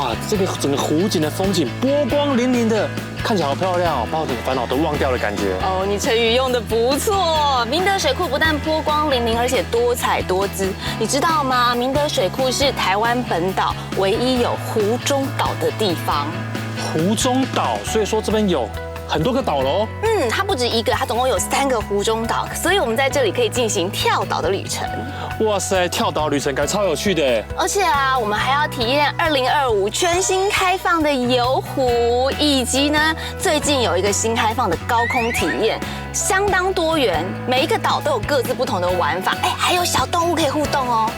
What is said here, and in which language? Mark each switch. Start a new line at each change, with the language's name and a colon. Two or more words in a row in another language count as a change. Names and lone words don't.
Chinese: 這個整個湖景的風景波光粼粼的，看起來好漂亮哦，把我的煩惱都忘掉的感覺。哦，你成語用的不錯。明德水庫不但波光粼粼，而且多彩多姿。你知道嗎？明德水庫是台灣本島唯一有湖中島的地方。湖中島，所以說這邊有很多個島嘍。它不止一個，它總共有3個湖中島，所以我們在這裡可以進行跳島的旅程。哇塞，跳島旅程感覺超有趣的。而且啊，我們還要體驗2025全新開放的遊湖，以及呢最近有一個新開放的高空體驗，相當多元，每一個島都有各自不同的玩法，還有小動物可以互動哦。